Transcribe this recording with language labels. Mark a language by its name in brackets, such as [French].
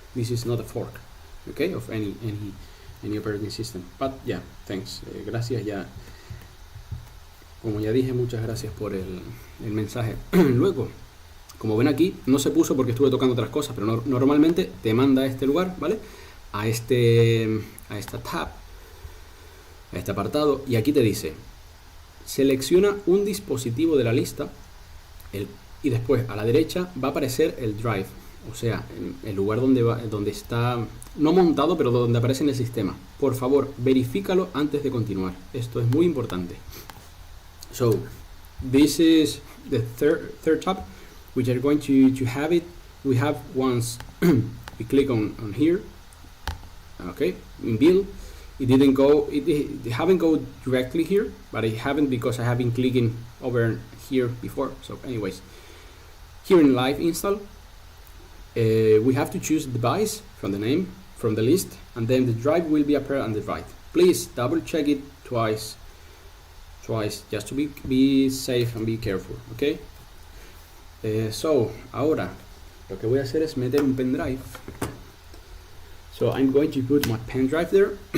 [English] This is not a fork, okay, of any operating system. But yeah, thanks. [Spanish] Gracias, ya. Como ya dije, muchas gracias por el mensaje. Luego, como ven aquí, no se puso porque estuve tocando otras cosas, pero normalmente te manda a este lugar, ¿vale? A esta tab, a este apartado, y aquí te dice, selecciona un dispositivo de la lista, y después a la derecha va a aparecer el drive, o sea, el lugar donde está, no montado, pero donde aparece en el sistema. Por favor, verifícalo antes de continuar. Esto es muy importante. [English] So, this is the third tab, which are going to have it. We have once we click on here, okay, in build. It haven't go directly here, but it haven't because I have been clicking over here before. So anyways, here in live install, we have to choose device from the name, from the list, and then the drive will be appear on the right. Please double check it twice, just to be safe and be careful, okay? [Spanish] So, ahora, lo que voy a hacer es meter un pendrive. [English] So, I'm going to put my pen drive there.